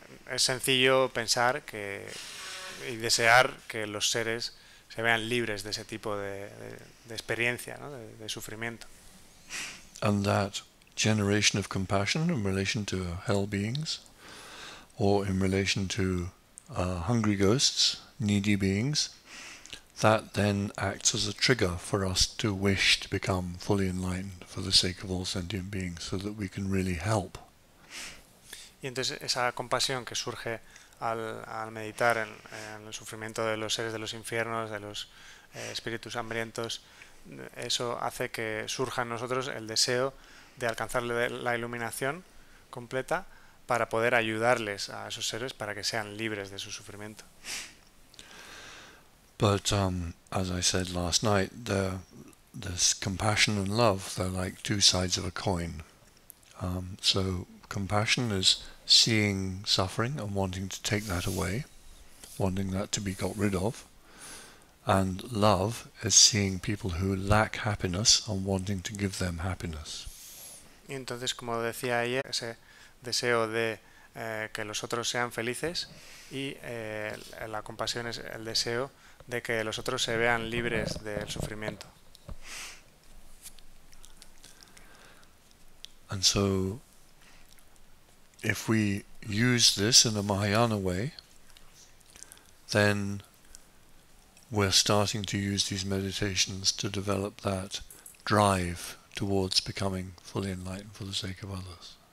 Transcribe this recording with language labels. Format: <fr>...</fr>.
<es>Es sencillo pensar y desear que los seres se vean libres de ese tipo de experiencia, ¿no? de sufrimiento.</es> <en>And that generation of compassion in relation to hell beings, or in relation to hungry ghosts, needy beings, that then acts as a trigger for us to wish to become fully enlightened for the sake of all sentient beings, so that we can really help.</en> <es>Y entonces esa compasión que surge al meditar en el sufrimiento de los seres de los infiernos, de los espíritus hambrientos, eso hace que surja en nosotros el deseo de alcanzar la iluminación completa para poder ayudarles a esos seres para que sean libres de su sufrimiento.</es> <en>But as I said last night, this compassion and love, they're like two sides of a coin. So compassion is seeing suffering and wanting to take that away, wanting that to be got rid of. And love is seeing people who lack happiness and wanting to give them happiness.</en> <es>Y entonces, como decía ayer, ese deseo de que los otros sean felices y la compasión es el deseo de que los otros se vean libres del sufrimiento.</es> <en>And so, if we use this in a Mahayana way, then we're starting to use these meditations to develop that drive towards becoming fully enlightened for the sake of others.</en>